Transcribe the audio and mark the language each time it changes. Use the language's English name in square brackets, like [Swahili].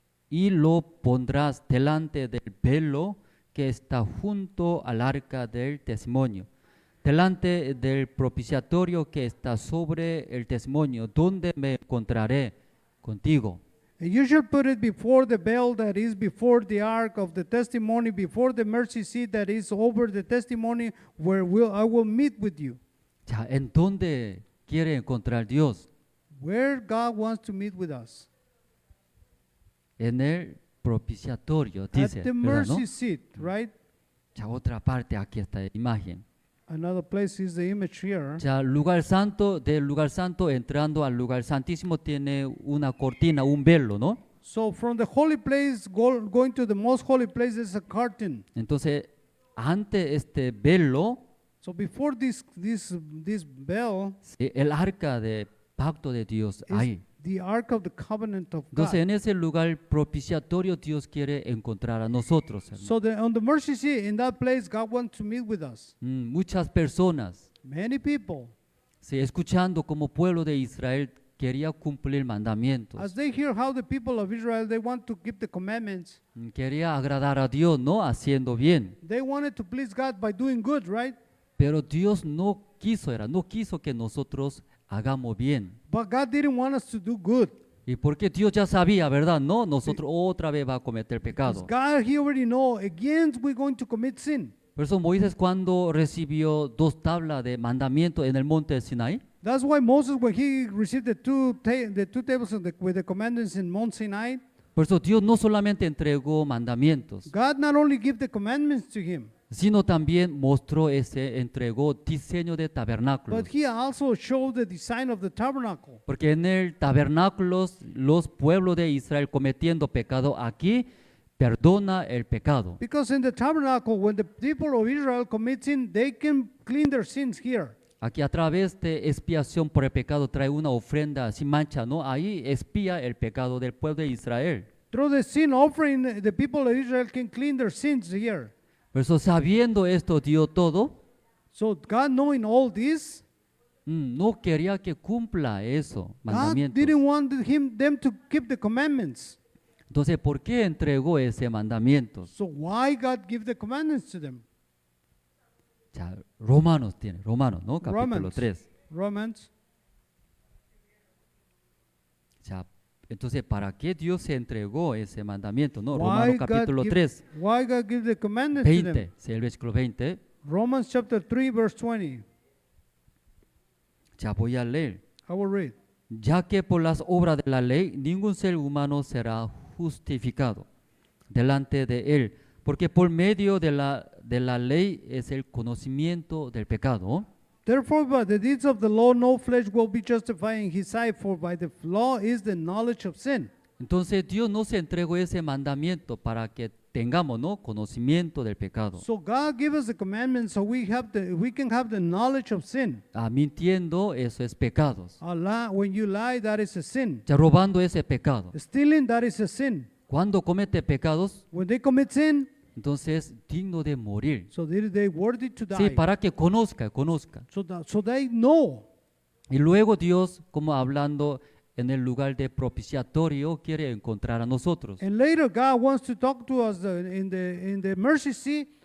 [Spanish] Y lo pondrás delante del velo que está junto al arca del testimonio, delante del propiciatorio que está sobre el testimonio, donde me encontraré contigo. [English] And you shall put it before the veil that is before the ark of the testimony, before the mercy seat that is over the testimony, where I will meet with you. [Spanish] Ya, ¿en dónde quiere encontrar Dios? [English] Where God wants to meet with us. [Spanish] En el propiciatorio, dice, [English] At the [Spanish] ¿verdad, no? [English] mercy seat, right? [Spanish] Ya, otra parte, aquí está la imagen. [English] Another place is the image here. [Spanish] Ya, lugar santo, del lugar santo entrando al lugar santísimo tiene una cortina, un velo, ¿no? [English] So from the holy place, going to the most holy place, is a curtain. [Spanish] Entonces, ante este velo, [English] So before this veil [Spanish] sí, el arca de pacto de Dios [English] is [Spanish] ahí. [English] the ark of the covenant of [Spanish] Entonces, [English] God. [Spanish] en ese lugar propiciatorio Dios quiere encontrar a nosotros, hermano. [English] So on the mercy seat, in that place, God wants to meet with us. [Spanish] Muchas personas, [English] Many people, [Spanish] sí, escuchando como pueblo de Israel, quería cumplir mandamientos. [English] as they hear how the people of Israel, they want to keep the commandments. [Spanish] Quería agradar a Dios, ¿no? Haciendo bien. [English] They wanted to please God by doing good, right? [Spanish] Pero Dios no quiso que nosotros hagamos bien. [English] But God didn't want us to do good. [Spanish] Y porque Dios ya sabía, ¿verdad? No, nosotros otra vez va a cometer [English] Because [Spanish] pecado. [English] God, He already know, again, we're going to commit sin. [Spanish] Por eso Moisés cuando recibió 2 tablas de mandamiento en el monte de Sinaí, [English] That's why Moses, when he received the two tables with the commandments in Mount Sinai, [Spanish] por eso Dios no solamente entregó mandamientos, [English] God not only gave the commandments to him, [Spanish] sino también entregó diseño de tabernáculos. [English] but He also showed the design of the tabernacle. [Spanish] Porque en el tabernáculo los pueblos de Israel cometiendo pecado aquí perdona el pecado. [English] Because in the tabernacle, when the people of Israel commit sin, they can clean their sins here. [Spanish] Aquí a través de expiación por el pecado trae una ofrenda sin mancha, ¿no? Ahí expía el pecado del pueblo de Israel. [English] Through the sin offering, the people of Israel can clean their sins here. [Spanish] Por eso sabiendo esto dio todo, [English] So God, knowing all this, [Spanish] no quería que cumpla eso, [English] God [Spanish] mandamientos. [English] didn't want them to keep the commandments. [Spanish] Entonces, ¿por qué entregó ese mandamiento? [English] So why God give the commandments to them? [Spanish] Ya, Romanos, ¿no? Capítulo [English] Romans. [Spanish] 3. [English] Romans. [Spanish] Ya, entonces, ¿para qué Dios se entregó ese mandamiento? No, [English] Why [Spanish] Romanos capítulo 3, [English] Why God give the commandments to them? [Spanish] 20, sí, el versículo 20. [English] Romans chapter 3 verse 20. [Spanish] Ya voy a leer. [English] I will read. [Spanish] Ya que por las obras de la ley ningún ser humano será justificado delante de él, porque por medio de la ley es el conocimiento del pecado. [English] Therefore, by the deeds of the law, no flesh will be justified in his sight, for by the law is the knowledge of sin. [Spanish] Entonces Dios no se entregó ese mandamiento para que tengamos, ¿no?, conocimiento del pecado. [English] So God gave us the commandments so we can have the knowledge of sin. [Spanish] Mintiendo, eso es pecados. [English] When you lie, that is a sin. [Spanish] Ya robando ese pecado. [English] Stealing, that is a sin. [Spanish] Cuando comete pecados, [English] When they commit sin, [Spanish] entonces digno de morir. [English] so they worthy to die. [Spanish] Sí, para que conozca. [English] So they know. [Spanish] Y luego Dios, como hablando en el lugar de propiciatorio, quiere encontrar a nosotros. [English] And later God wants to talk to us in the mercy seat.